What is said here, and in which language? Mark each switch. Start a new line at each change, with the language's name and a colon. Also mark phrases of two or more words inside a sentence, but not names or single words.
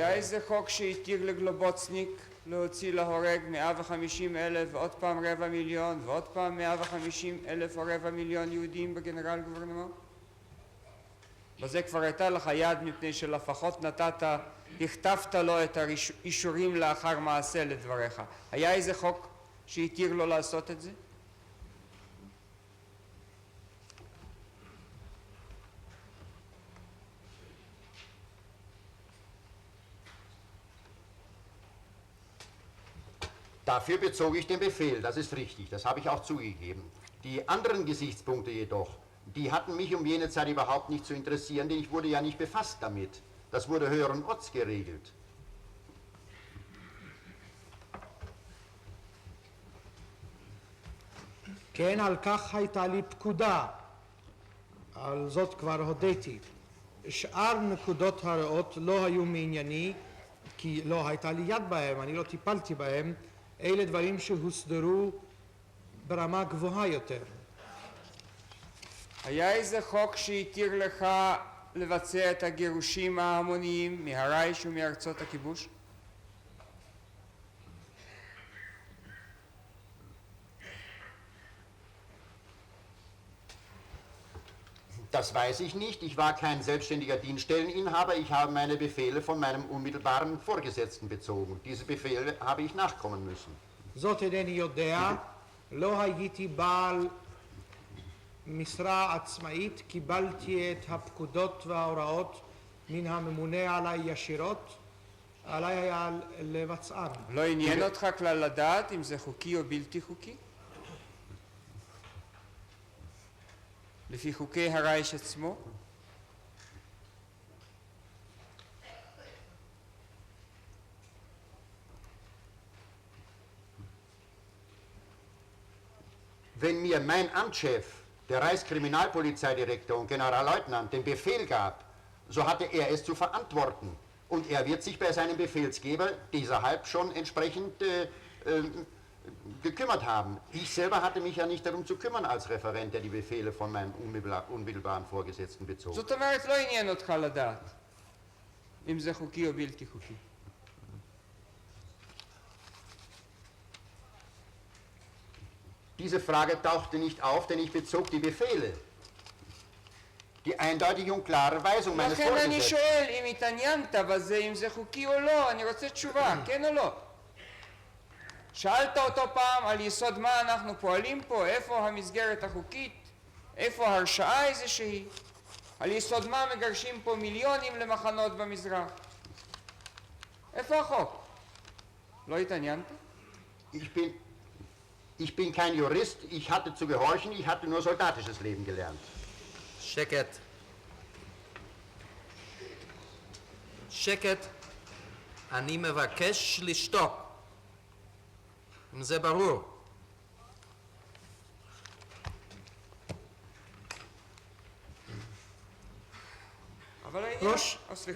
Hebrew: היה איזה חוק שהתיר לגלובוצניק להוציא להורג 150,000 ועוד פעם 250,000 ועוד פעם 150,000 או 250,000 יהודים בגנרל גוברנמנט? בזה כבר הייתה לך יד, מפני שלפחות הכתבת לו את האישורים לאחר מעשה לדבריך. היה איזה חוק שהתיר לו לעשות את זה?
German: Dafür bezog ich den Befehl, das ist richtig, das habe ich auch zugegeben. Die anderen Gesichtspunkte jedoch, die hatten mich um jene Zeit überhaupt nicht zu interessieren, denn ich wurde ja nicht befasst damit. Das wurde höheren Orts geregelt.
Hebrew: כן, על כך הייתה לי פקודה, על זאת כבר הודיתי. שאר נקודות הרעות לא היו מענייני, כי לא הייתה לי יד בהם, אני לא טיפלתי בהם. אלה דברים שהוסדרו ברמה גבוהה יותר. היה איזה חוק שהתיר לך לבצע את הגירושים ההמוניים מהרייך ומארצות הכיבוש?
German: Das weiß ich nicht. Ich war kein selbstständiger Dienststelleninhaber. Ich habe meine Befehle von meinem unmittelbaren Vorgesetzten bezogen. Diese Befehle habe ich nachkommen müssen.
Hebrew: זאת אינני יודע, לא הייתי בעל משרה עצמאית, קיבלתי את הפקודות וההוראות מן הממונה עליי ישירות. עליי היה לבצען. לא עניין אותך כלל לדעת אם זה חוקי או בלתי חוקי? לפי חוקי הרייך עצמו?
German: Wenn mir mein Amtschef, der Reichskriminalpolizeidirektor und Generalleutnant, den Befehl gab, so hatte er es zu verantworten. Und er wird sich bei seinem Befehlsgeber dieserhalb schon entsprechend gekümmert haben. Ich selber hatte mich ja nicht darum zu kümmern als Referent, der die Befehle von meinem unmittelbaren Vorgesetzten bezog.
Hebrew: זאת אומרת, לא עניין אותך לדעת אם זה חוקי או בלתי חוקי.
German: Diese Frage tauchte nicht auf, denn ich bezog die Befehle. Die eindeutige und klare Weisung meines
Hebrew: לכן אני
German: Vorgesetzten.
Hebrew: שואל אם התעניינת בזה, אם זה חוקי או לא, אני רוצה תשובה, כן או לא? שאלת אותו פעם על יסוד מה אנחנו פועלים פה, איפה המסגרת החוקית, איפה הרשעה איזושהי, על יסוד מה מגרשים פה מיליונים למחנות במזרח. איפה החוק? לא התעניינת?
German: Ich bin kein Jurist, ich hatte zu gehorchen, ich hatte nur soldatisches Leben gelernt.
Hebrew: שקט. שקט. אני מבקש לשתוק. אם זה ברור. אבל העניין... סליחה.